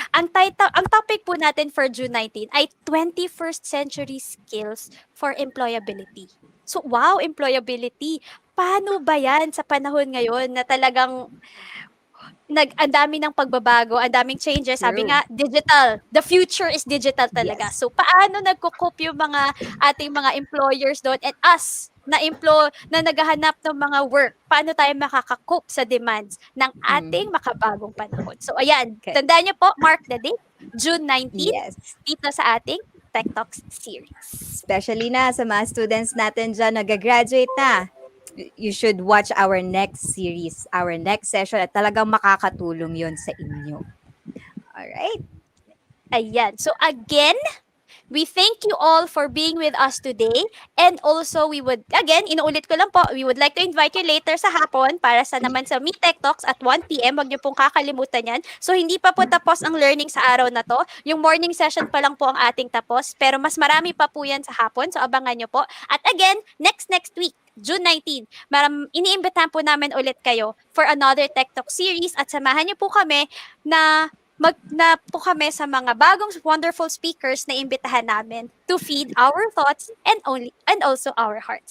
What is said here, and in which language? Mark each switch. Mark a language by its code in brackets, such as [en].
[tl] Ang topic po natin for June 19 ay 21st Century Skills for Employability. [en] So, wow, employability. [tl] Paano ba yan sa panahon ngayon na talagang ang dami ng pagbabago, ang daming changes. Sabi [en] True. nga, digital. The future is digital talaga. Yes. [tl] So, paano nagko-cope yung mga ating mga employers doon and us na naghahanap ng mga work? Paano tayo makaka-cope sa demands ng ating makabagong panahon? So, ayan. [en] Okay. [tl] Tandaan niyo po, [en] mark the date, June 19, Yes. [tl] dito sa ating Tech Talks series. Especially na sa mga students natin dyan, nag-graduate na. [en] You should watch our next series, our next session, [tl] at talagang makakatulong yon sa inyo. [en] Alright? [tl] Ayan. [en] So again, we thank you all for being with us today. And also, [tl] inuulit ko lang po, [en] we would like to invite you later [tl] sa hapon para sa naman sa [en] Meet Tech Talks at 1 p.m. [tl] Huwag niyo pong kakalimutan yan. So, hindi pa po tapos ang learning sa araw na to. Yung morning session pa lang po ang ating tapos. Pero mas marami pa po yan sa hapon. So, abangan niyo po. At again, next week, June 19, iniimbitahan po namin ulit kayo for another Tech Talk series at samahan niyo po kami na na po kami sa mga bagong wonderful speakers na imbitahan namin [en] to feed our thoughts and also our hearts.